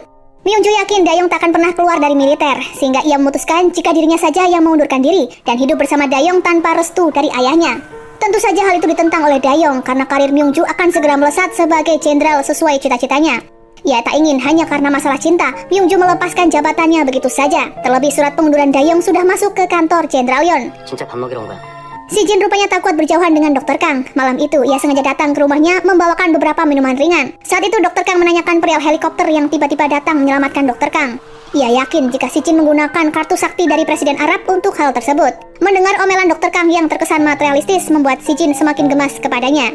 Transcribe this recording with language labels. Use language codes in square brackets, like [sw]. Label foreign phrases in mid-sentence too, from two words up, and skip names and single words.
[id] Myung Joo yakin Dayong tak akan pernah keluar dari militer, sehingga ia memutuskan jika dirinya saja yang mengundurkan diri dan hidup bersama Dayong tanpa restu dari ayahnya. Tentu saja hal itu ditentang oleh Dayong karena karir Myung Joo akan segera melesat sebagai jenderal sesuai cita-citanya. Ia tak ingin hanya karena masalah cinta, Myung Joo melepaskan jabatannya begitu saja. Terlebih surat pengunduran Dayong sudah masuk ke kantor Jenderal Yeon. [ko] 진짜 밥 먹이러 온 거야. [id] Si Jin rupanya tak kuat berjauhan dengan Dr. Kang. Malam itu, ia sengaja datang ke rumahnya membawakan beberapa minuman ringan. Saat itu, Dr. Kang menanyakan perihal helikopter yang tiba-tiba datang menyelamatkan Dr. Kang. Ia yakin jika Si Jin menggunakan kartu sakti dari Presiden Arab untuk hal tersebut. Mendengar omelan Dr. Kang yang terkesan materialistis membuat Si Jin semakin gemas kepadanya.